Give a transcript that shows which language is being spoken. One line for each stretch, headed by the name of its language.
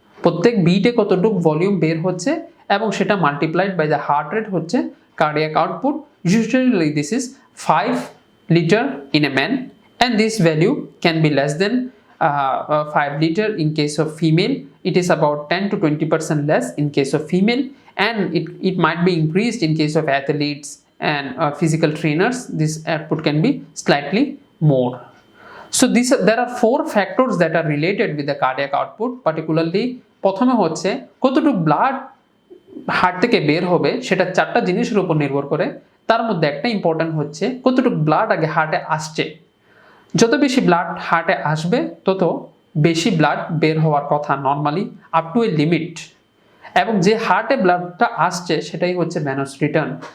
Bangla: প্রত্যেক বিটে কতটুক ভলিউম বের হচ্ছে এবং সেটা multiplied by the heart rate হচ্ছে cardiac output.
English: Usually this is 5 litre in a man, and this value can be less than 5 liter in case of female. It is about 10 to 20% less in case of female, and it might be increased in case of athletes and physical trainers. This output can be slightly more. So there are 4 factors that are related with the cardiac output, particularly
Bangla: প্রথমে হচ্ছে কতটুকু blood heart থেকে বের হবে সেটা 4টা জিনিসের উপর নির্ভর করে। তার মধ্যে একটা ইম্পর্টেন্ট হচ্ছে কতটুকু ব্লাড আগে হার্টে আসছে। যত বেশি ব্লাড হার্টে আসবে তত বেশি ব্লাড বের হওয়ার কথা normally up to A limit. এবং যে হার্টে ব্লাডটা আসছে সেটাই হচ্ছে ভেনাস রিটার্ন।